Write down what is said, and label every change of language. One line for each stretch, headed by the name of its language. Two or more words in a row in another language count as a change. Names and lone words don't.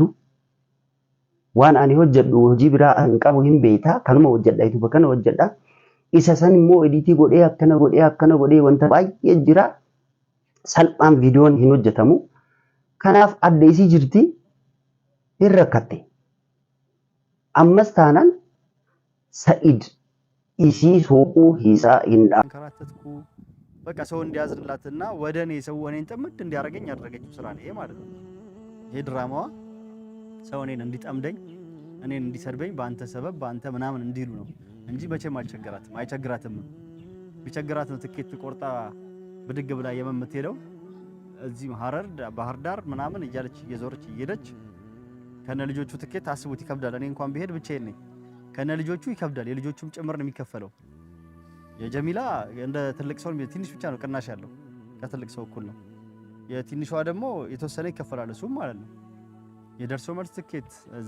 Oromo: Waan ani hojjedhu hojii biraa hin qabu hin beektaa kanuma hojjedha itu bakkana hojjedha isa san immoo editii godhee akkana godhee wanta baay'ee jira salphaan viidiyoon hin hojjetamu. Kanaaf adda isii jirti hin rakkatte. Ammas taanaan Sa'id isii soquu hiisaa hin
Amharic: አንከራተትኩ በቃ ሰው እንዲያዝንላትና ወደ እኔ ሰው እኔን ጥምድ እንዲያደርገኝ ያደረገችው ስራ ነው ይሄ ማለት ነው። ይሄ ድራማዋ ሰው እኔን እንዲጠምደኝ እኔን እንዲሰድበኝ በአንተ ሰበብ በአንተ ምናምን እንዲሉ ነው እንጂ መቼም አይቸግራትም። ቢቸግራት ነው ትኬት ቆርጣ ብድግ ብላ የምትሄደው። እዚህ ሐረር ባህር ዳር ምናምን እያለች እየዞረች እየሄደች ከነ ልጆቹ ትኬት አስቡት ይከብዳል። እኔ እንኳን ብሄድ ብቻዬን ነኝ። ከነ ልጆቹ ይከብዳል። የልጆቹም ጭምር ነው የሚከፈለው። የጀሚላ እንደ ትልቅ ሰው ትንሽ ብቻ ነው ቅናሽ ያለው፣ ከትልቅ ሰው እኩል ነው። የትንሿ ደግሞ የተወሰነ ይከፈላል እሱም ማለት ነው። የደርሶ መልስ ትኬት እዛ